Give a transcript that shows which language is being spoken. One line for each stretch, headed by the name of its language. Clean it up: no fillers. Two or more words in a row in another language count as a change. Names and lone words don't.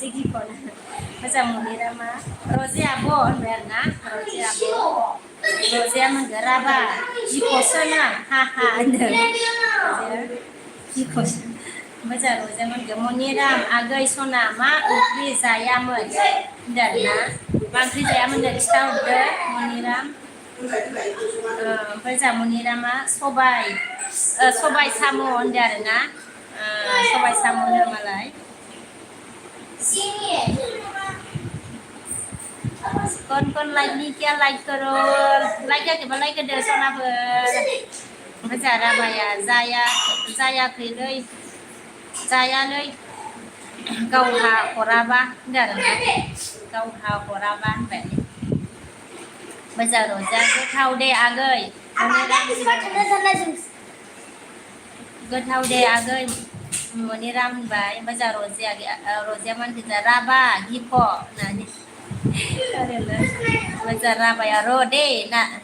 Bodo: गिख'नो मोजां मोनैरा मा र'जे आब' होनबाय आरोना र'जे आब' र'जेया मोनगोन राबा गिख'सो ना हा होनदों र'जेया गिख'सो ओमफ्राय जोंहा र'जेया मोनगोन मनिराम आगै सना मा ओंख्रि जायामोन होनदों आरोना मा ओंख्रि जायामोन होनदों खिथाहरदो मनिराम ओमफ्राय जोंहा मनिरामा सबाय साम' होनदों आरोना सबाय साम' होनो मालाय
Hindi: कौन लाइक नहीं किया लाइक करो
Bodo: लाइक जायाखैबा लाइक होदो सनाफोर ओमफ्राय जोंहा राबाया जायालै गावहा हराबा होनदों आरोना गावहा हराबा होनबाय ओमफ्राय जोंहा र'जेया गोथाव दे आगै गोथाव दे आगै मनिराम होनबाय ओमफ्राय जोंहा र'जेया मानखि राबा गिख' होननानै ओमफ्राय जोंहा राबाया र' दे ना